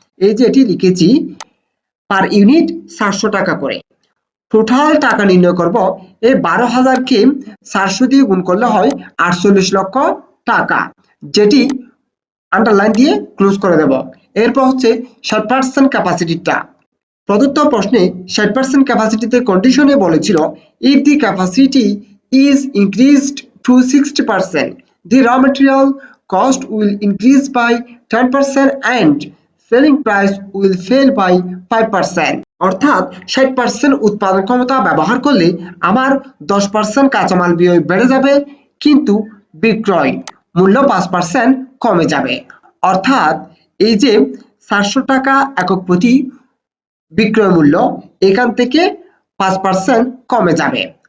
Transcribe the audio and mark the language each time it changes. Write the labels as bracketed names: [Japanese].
[Bangla] এই যে এটি লিখেছি পার ইউনিট 700 টাকা করে। টোটাল টাকা নির্ণয় করব, এই 12,000কে 400 দিয়ে গুণ করলে হয় 48 লক্ষ টাকা, যেটি আন্ডারলাইন দিয়ে ক্লোজ করে দেব। এরপর হচ্ছে 60% ক্যাপাসিটিটা। প্রদত্ত প্রশ্নে 60% ক্যাপাসিটিতে কন্ডিশনে বলেছিল [English] if the capacity is increased to 60%, the raw material cost will increase by 10% and selling price will fall by 5%। [Bangla] অর্থাৎ 60% উৎপাদন ক্ষমতা ব্যবহার করলে আমার 10% কাঁচামাল ব্যয় বেড়ে যাবে, কিন্তু বিক্রয় মূল্য 5% কমে যাবে। অর্থাৎ এই যে 400 টাকা একক প্রতি বিক্রয় মূল্য, এখান থেকে 5% কমে যাবে।